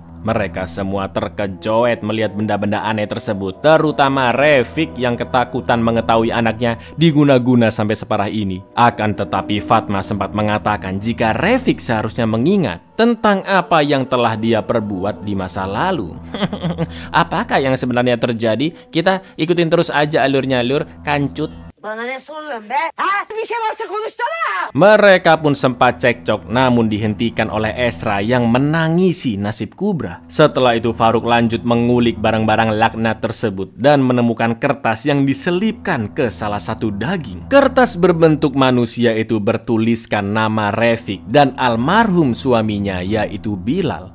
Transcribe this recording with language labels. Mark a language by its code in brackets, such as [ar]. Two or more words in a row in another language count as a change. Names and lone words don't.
[id] Mereka semua terkejut melihat benda-benda aneh tersebut, terutama Refik yang ketakutan mengetahui anaknya diguna-guna sampai separah ini. Akan tetapi Fatma sempat mengatakan jika Refik seharusnya mengingat tentang apa yang telah dia perbuat di masa lalu. Apakah yang sebenarnya terjadi? Kita ikutin terus aja alurnya lur, kancut. [tr] Bana ne soruyorsun be? Ha? Bir şey varsa konuşsana. [id] Mereka pun sempat cekcok namun dihentikan oleh Esra yang menangisi nasib Kubra. Setelah itu Farouk lanjut mengulik barang-barang laknat tersebut dan menemukan kertas yang diselipkan ke salah satu daging. Kertas berbentuk manusia itu bertuliskan nama Refik dan almarhum suaminya yaitu Bilal.